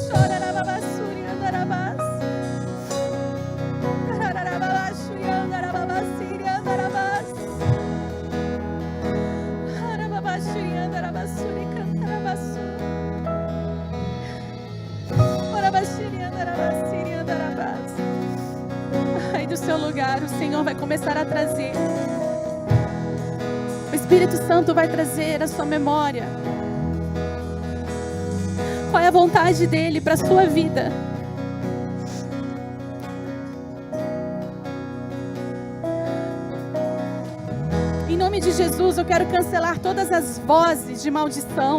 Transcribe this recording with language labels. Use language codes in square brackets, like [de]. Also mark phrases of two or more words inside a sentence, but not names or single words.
[pt] Ora Andarabasuri Andarabas. Andarabashuri Andarabasiri Andarabas. Andarabashuri Andarabassuri Cantarabassuri. Ora Bashiri Andarabassiri Andarabas. Aí do seu lugar o Senhor vai começar a trazer. O Espírito Santo vai trazer a sua memória. Qual é a vontade dele para a sua vida? Em nome de Jesus, eu quero cancelar todas as vozes de maldição.